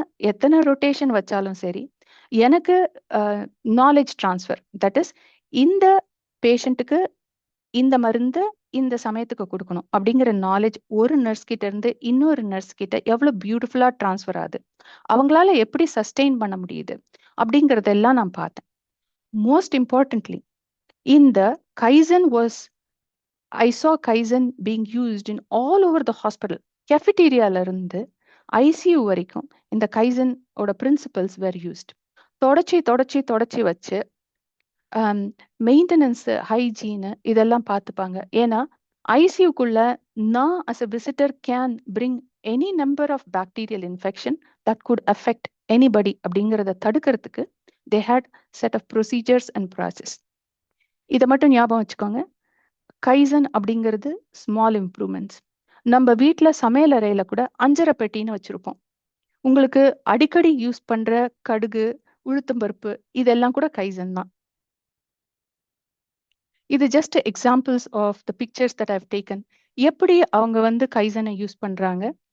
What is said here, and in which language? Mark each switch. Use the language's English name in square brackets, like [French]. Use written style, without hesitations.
[Tamil] எத்தனை ரொட்டேஷன் வச்சாலும் சரி, எனக்கு நாலேஜ் டிரான்ஸ்ஃபர், [English] that is [Tamil] இந்த பேஷண்ட்டுக்கு இந்த மருந்து இந்த சமயத்துக்கு கொடுக்கணும் அப்படிங்கிற நாலேஜ் ஒரு நர்ஸ் கிட்ட இருந்து இன்னொரு நர்ஸ் கிட்ட எவ்வளவு பியூட்டிஃபுல்லா டிரான்ஸ்ஃபர் ஆகுது, அவங்களால எப்படி சஸ்டெயின் பண்ண முடியுது அப்படிங்கறதெல்லாம் நான் பார்த்தேன். [English] most importantly [Tamil] இந்த kaizen [English] Was I saw Kaizen being used in all over the hospital. Cafeteria [Tamil] இருந்து ICU வரைக்கும் இந்த Kaizen ஓட [English] principles were used. [Tamil] தொடச்சி வச்சு மெயின்டெனன்ஸ், ஹைஜீன் இதெல்லாம் பார்த்துப்பாங்க. ஏன்னா ஐசியூக்குள்ள நான் [English] as a visitor can bring any number of bacterial infection that could affect anybody [Tamil] அப்படிங்கிறத தடுக்கிறதுக்கு [English] they had set of procedures and process. [Tamil] இதை மட்டும் ஞாபகம் வச்சுக்கோங்க. கைசன் அப்படிங்கிறது [English] Small improvements. [Tamil] நம்ம வீட்டுல சமையல் அறையில கூட அஞ்சரை பெட்டின்னு வச்சிருப்போம். உங்களுக்கு அடிக்கடி யூஸ் பண்ற கடுகு, உளுத்தம்பருப்பு இதெல்லாம் கூட கைசன் தான். [English] இது just examples of the pictures that I've taken. [Tamil] எப்படி அவங்க வந்து கைசனை யூஸ் பண்றாங்க,